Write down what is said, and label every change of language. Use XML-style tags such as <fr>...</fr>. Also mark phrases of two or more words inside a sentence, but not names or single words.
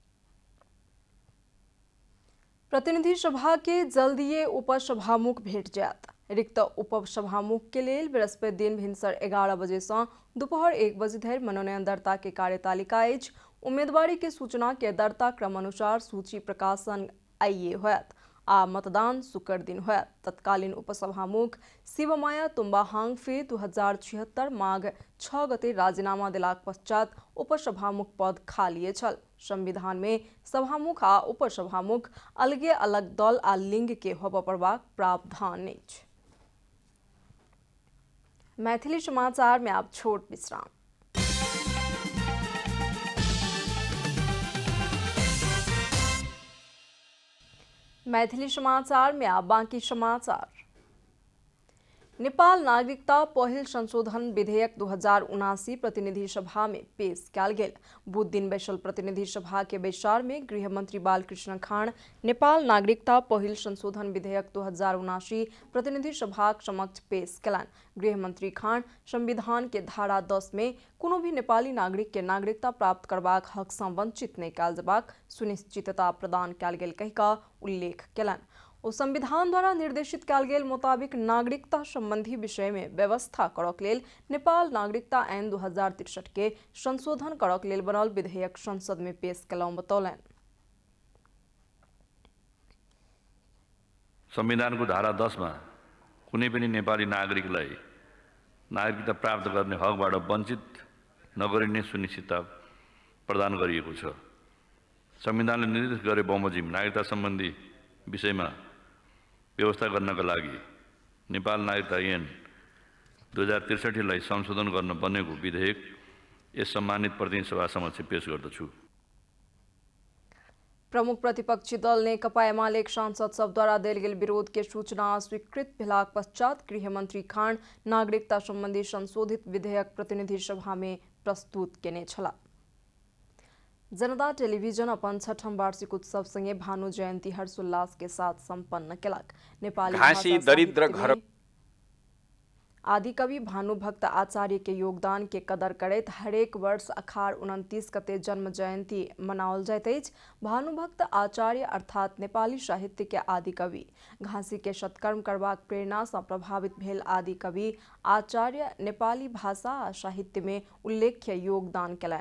<mai>प्रतिनिधि सभा के जल्दीए उपसभामुख भेट जायत। रिक्त उपसभामुख के लेल बृहस्पति दिन भिनसर 11 बजे से दोपहर 1 बजे धरि मनोनयन दर्ता के कार्यतालिका अछि। उम्मीदवारी के सूचना के दर्ता क्रम अनुसार सूची प्रकाशन आइए होयत आ मतदान शुक्र दिन होयत। तत्कालीन उपसभामुख शिवमाया तुम्बा हांगफे 2076 माघ 6 गते राजीनामा देलाक पश्चात उपसभामुख पद खाली छल। संविधान में सभामुख आ उपसभामुख अलगे अलग दल आ लिंग के होबय पड़बाक प्रावधान अछि। मैथिली समाचार में आप छोट विश्राम। मैथिली समाचार में आप बाकी समाचार। नेपाल नागरिकता पहिल संशोधन विधेयक 2079 प्रतिनिधि सभा में पेश कयल गेल। बुध दिन बैसल प्रतिनिधि सभा के बैसार में गृह मंत्री बालकृष्ण खाँड नेपाल नागरिकता पहिल संशोधन विधेयक 2079 प्रतिनिधि सभा समक्ष पेश कयलनि। गृह मंत्री खाँड संविधान के धारा 10 में कोनो भी नेपाली नागरिक के नागरिकता प्राप्त करबाक हक से वंचित नहीं कयल जबाक सुनिश्चितता प्रदान कयल गेल कहि कऽ उल्लेख कयलनि। ओ संविधान द्वारा निर्देशित कयल गेल मुताबिक नागरिकता संबंधी विषय में व्यवस्था करक लेल नेपाल नागरिकता ऐन 2063 के संशोधन करक लेल बनल विधेयक संसद में पेश कयलहुँ बतौलनि।</mai> <ne>संविधानको धारा 10 मा कुनै पनि नेपाली नागरिकलाई नागरिकता प्राप्त गर्ने हकबाट वञ्चित नगरिने सुनिश्चितता प्रदान गरिएको छ। संविधानले निर्देश गरे बमोजिम नागरिकता सम्बन्धी विषयमा व्यवस्था गर्नका लागि नेपाल नागरिकता ऐन 2063 लाई संशोधन गर्न बनेको विधेयक यस सम्मानित प्रतिनिधि सभा समक्ष पेश गर्दछु।</ne> <mai>प्रमुख प्रतिपक्षी दल नेकपा एमालेक सांसद सब द्वारा देल गेल विरोध के सूचना स्वीकृत भेलाक पश्चात गृह मंत्री खाँड नागरिकता संबंधी संशोधित विधेयक प्रतिनिधि सभा में प्रस्तुत केने छला। जनता टेलीविजन अपन 6ठम वार्षिक उत्सव संगे भानु जयंती हर्षोल्लास के साथ संपन्न केलक। नेपाली</mai> <ne>घाँसी दरिद्र घर</ne> <mai>आदिकवि भानुभक्त आचार्य के योगदान के कदर करैत हरेक वर्ष अखाड़ 29 गते जन्म जयंती मनाओल जाइत अछि। भानुभक्त आचार्य अर्थात नेपाली साहित्य के आदिकवि घाँसी के सत्कर्म करबाक प्रेरणा से प्रभावित भेल आदिकवि आचार्य नेपाली भाषा आ साहित्य में उल्लेख्य योगदान केलनि।</mai>